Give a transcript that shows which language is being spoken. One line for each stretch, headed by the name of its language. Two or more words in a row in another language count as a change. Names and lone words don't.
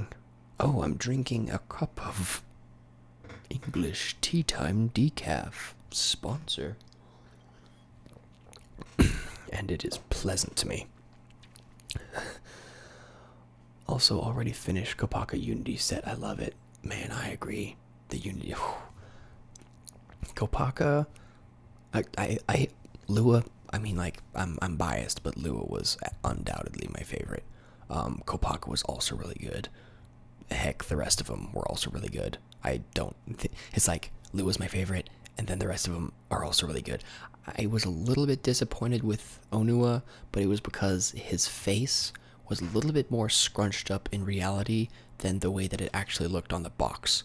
English: Oh, I'm drinking a cup of English Tea Time Decaf. Sponsor. And it is pleasant to me. Also, already finished Kopaka Unity set. I love it. Man, I agree. The Unity. Kopaka. Lua. I mean, like, I'm biased, but Lua was undoubtedly my favorite. Kopaka was also really good. Heck, the rest of them were also really good. It's like, Lua's my favorite, and then the rest of them are also really good. I was a little bit disappointed with Onua, but it was because his face was a little bit more scrunched up in reality than the way that it actually looked on the box.